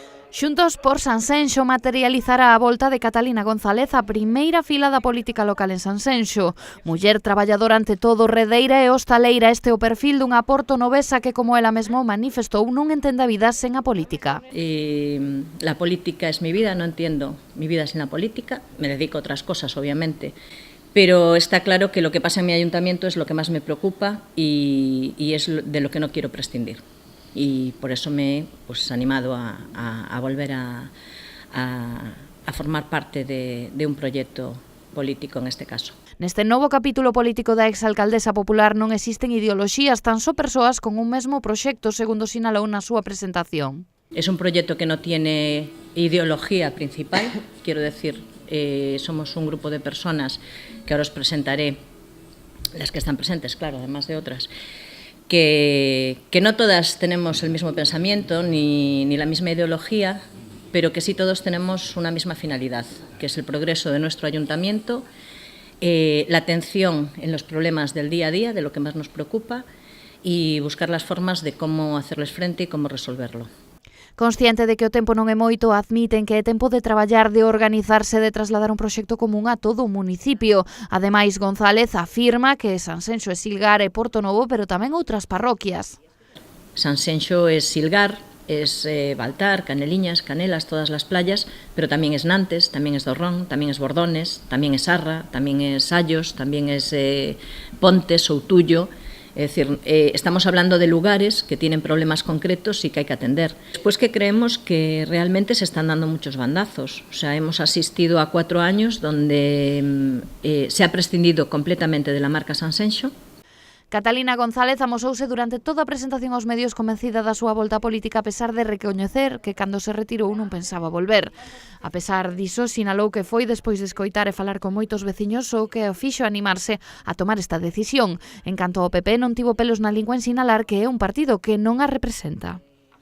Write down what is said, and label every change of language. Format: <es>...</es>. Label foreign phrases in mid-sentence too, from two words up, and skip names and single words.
<gl>Xuntos por Sanxenxo materializará a volta de Catalina González a primeira fila da política local en Sanxenxo. Muller traballadora ante todo, redeira e hostaleira, este é o perfil dunha portonovesa que, como ela mesmo manifestou, non entende a vida sen a política.</gl> <es>La política es mi vida, no entiendo mi vida sin la política, me dedico a otras cosas obviamente, pero está claro que lo que pasa en mi ayuntamiento es lo que más me preocupa y es de lo que no quiero prescindir. Y por eso me he animado a volver a formar parte de un proyecto político en este caso.</es> <gl>Neste novo capítulo político da exalcaldesa popular non existen ideoloxías, tan só persoas con un mesmo proxecto, segundo sinalou na súa presentación.</gl> <es>Es un proyecto que no tiene ideología principal, quiero decir, somos un grupo de personas que ahora os presentaré, las que están presentes, claro, además de otras, que no todas tenemos el mismo pensamiento ni la misma ideología, pero que sí todos tenemos una misma finalidad, que es el progreso de nuestro ayuntamiento, la atención en los problemas del día a día, de lo que más nos preocupa, y buscar las formas de cómo hacerles frente y cómo resolverlo.</es> <gl>Consciente de que o tempo non é moito, admiten que é tempo de traballar, de organizarse, de trasladar un proxecto común a todo o municipio. Ademais, González afirma que Sanxenxo é Silgar e Portonovo, pero tamén outras parroquias.</gl> <es>Sanxenxo es Silgar, es Baltar, Caneliñas, Canelas, todas las playas, pero también es Nantes, también es Dorrón, también es Bordones, también es Sarra, también es Sallos, también es Pontes, Soutullo. Es decir, estamos hablando de lugares que tienen problemas concretos y que hay que atender. Después que creemos que realmente se están dando muchos bandazos. O sea, hemos asistido a 4 años donde se ha prescindido completamente de la marca Sanxenxo.</es> <gl>Catalina González amosouse durante toda a presentación aos medios convencida da súa volta política, a pesar de recoñecer que cando se retirou non pensaba volver. A pesar diso, sinalou que foi despois de escoitar e falar con moitos veciños o que o fixo animarse a tomar esta decisión. En canto ao PP, non tivo pelos na lingua en sinalar que é un partido que non a representa.</gl>